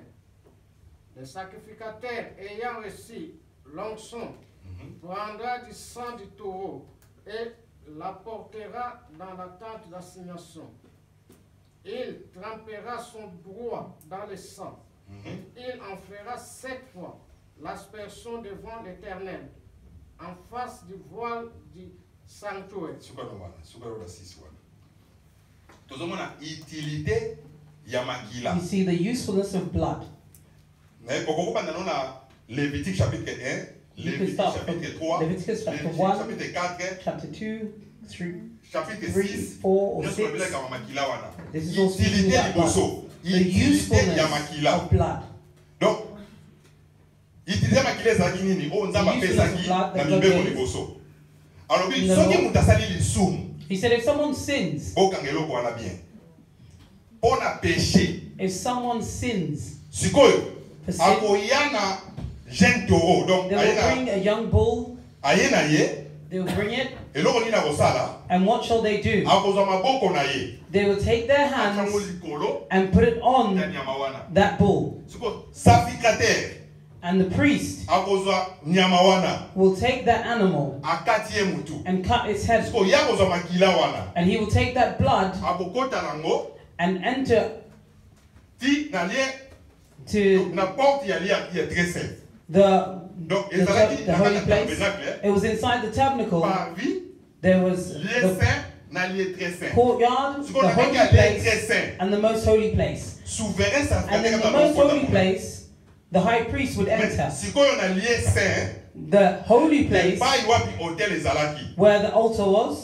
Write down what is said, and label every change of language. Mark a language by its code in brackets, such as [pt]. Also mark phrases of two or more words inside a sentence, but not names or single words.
[fr] Le sacrificateur ayant reçu l'onction prendra du sang du taureau et l'apportera dans la tente d'assignation. Il trempera son doigt dans le sang. Il en fera 7 fois l'aspersion devant l'Éternel, en face du voile du sanctuaire. [en] You see the usefulness of blood. [fr] Lévitique chapitre 1, Lévitique chapitre 3, [en] Leviticus chapter 1, chapter 2, 3, [fr] chapitre 3, 6. [en] 4, or 6. This is also speaking about blood. The usefulness of blood. [fr] Donc, utiliser [ln] makila ezalaki nini oyo nzambe apesaki na mibeko liboso. Alors soki moto asali lisumu, [en] He said if someone sins, [ln] bokanga eloko wana bien. Mpo na péché, [en] if someone sins, [ln] sikoyo [en] for sin, [ln] akoya na [fr] jeune taureau. [ln] Donc [en] they will bring a young bull, [ln] aye na ye, [en] they will bring it, [ln] eloko nini akosala, [en] and what shall they do? [ln] akozwa maboko na ye, [en] They will take their hands [ln] atango likolo [en] and put it [ln] ya [en] on [ln] nyama wana. [en] that bull. [ln] Sikoyo sacrificateur [en] And the priest [ln] akozwa nyama wana, [en] will take that animal [ln] akati ye mutu. [en] and cut its head. [ln] Sikoyo ya akozwa makila wana, [en] And he will take that blood [ln] akokota nango [en] and enter [ln] ti na lie [en] to [fr] na porte il y a très saint. Donc [en] the holy place. It was inside the tabernacle. There was the courtyard, the holy place, and the most holy place. And in the most holy place, the high priest would enter. The holy place, where the altar was.